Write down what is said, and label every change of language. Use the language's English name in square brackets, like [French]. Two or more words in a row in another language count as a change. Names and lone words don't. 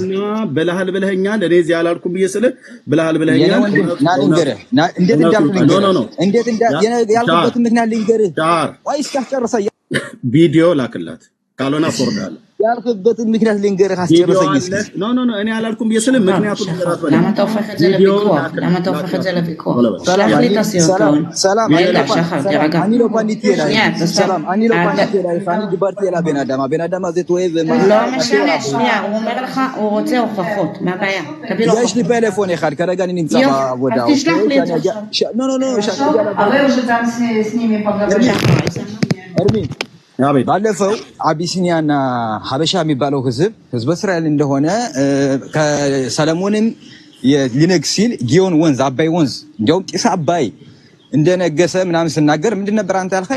[Amharic] ብለሃል ብለኸኛል። እኔ እዚህ አላልኩም ብዬ ስልህ ብለሃል ብለኸኛል። ና ልንገርህ። እንዴት እንዳልኩ ልንገርህ። እንዴት ያልኩበትን ምክንያት ልንገርህ። ወይስ ታስጨርሰኝ? ቪዲዮ ላክላት። ካልሆነ አፎርዳለሁ። ያልኩበትን ምክንያት ልንገርህ። አስጨርሰኝ እስኪ። ኖ እኔ አላልኩም ብዬ ስልህ ምክንያቱም [Hebrew] למה אתה הופך את זה לוויכוח? למה אתה הופך את זה לוויכוח? שלח לי את הסרטון. רגע, שחר, תירגע. אני לא פניתי אלייך. סלאם, אני לא פניתי אלייך. אני דיברתי אל הבן אדם. הבן אדם הזה טועה לא משנה, שנייה, הוא אומר לך, הוא רוצה הוכחות. מה הבעיה? תביא לו יש לי פלאפון אחד, כרגע אני נמצא בעבודה. אז תשלח לי את זה עכשיו. לא, [Amharic] እርሚ ባለፈው አቢሲኒያና ሀበሻ የሚባለው ህዝብ እስራኤል እንደሆነ ከሰለሞንም ሊነግስ ሲል ጊዮን ወንዝ አባይ ወንዝ እንዲያውም ጢስ አባይ እንደነገሰ ምናምን ስናገር ምንድን ነበር አንተ ያልከኝ?